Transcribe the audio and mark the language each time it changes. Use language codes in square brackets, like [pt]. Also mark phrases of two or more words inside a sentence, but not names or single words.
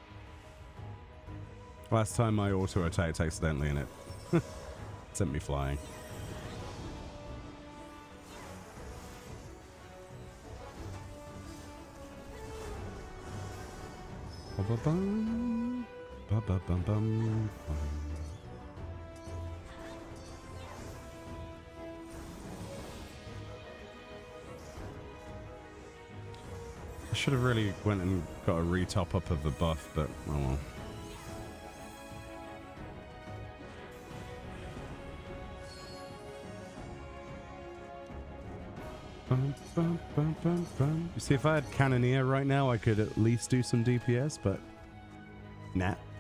[en] Last time I auto attacked accidentally and it sent me flying. Ba-ba-bum, ba-ba-bum-bum-bum. I should have really went and got a retop up of the buff, but oh well. You see, if I had Cannoneer right now, I could at least do some DPS, but nah.